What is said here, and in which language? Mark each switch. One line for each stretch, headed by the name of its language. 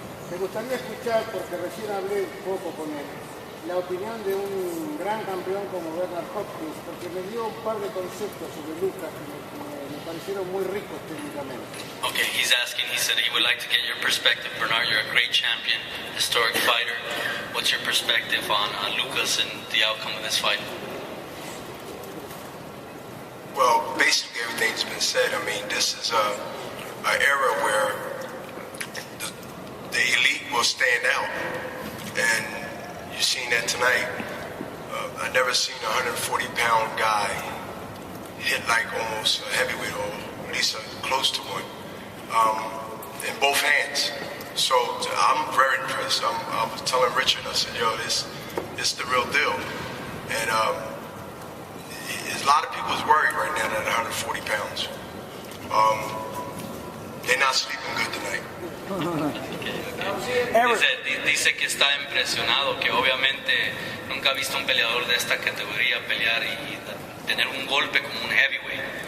Spanish: Me gustaría escuchar, porque recién hablé un poco con él, la opinión de un gran campeón como Bernard Hopkins, porque me dio un par de conceptos sobre Lucas que me parecieron muy ricos técnicamente.
English: Okay, he said he would like to get your perspective. Bernard, you're a great champion, historic fighter. What's your perspective on Lucas and the outcome of this fight? Well, basically everything's been said. I mean, this is an era where the elite will stand out, and you've seen that tonight. I've never seen a 140-pound guy hit like almost a heavyweight, or at least close to one, in both hands. So I'm very impressed. I was telling Richard, I said, yo, this the real deal. And a lot of people's worried right now at 140 pounds. They're not sleeping good tonight.
Spanish: Dice que está impresionado, que obviamente nunca ha visto un peleador de esta categoría pelear y tener un golpe como un heavyweight.